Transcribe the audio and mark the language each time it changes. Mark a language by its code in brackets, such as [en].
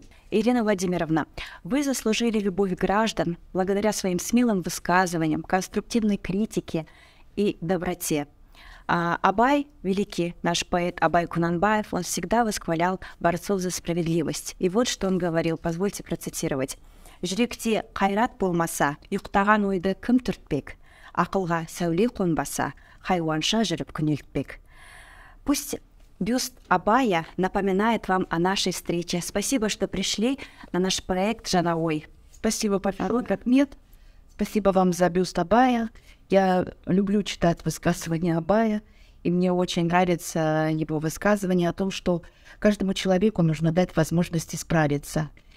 [ru] Ирина Владимировна, вы заслужили любовь граждан благодаря своим смелым высказываниям, конструктивной критике и доброте. Абай, великий наш поэт Абай Кунанбаев, он всегда восхвалял борцов за справедливость. И вот что он говорил, позвольте процитировать. [kk] «Жүректе қайрат болмаса, ұйықтаған ойды кім түртпек? Ақылға сәуле қонбаса, хайуанша жүріп күнелтпек». [ru] Пусть бюст Абая напоминает вам о нашей встрече. Спасибо, что пришли на наш проект «Жаңа ой». Спасибо, большое. Как нет, Спасибо вам за бюст Абая. Я люблю читать высказывания Абая, и мне очень нравится его высказывание о том, что каждому человеку нужно дать возможность исправиться.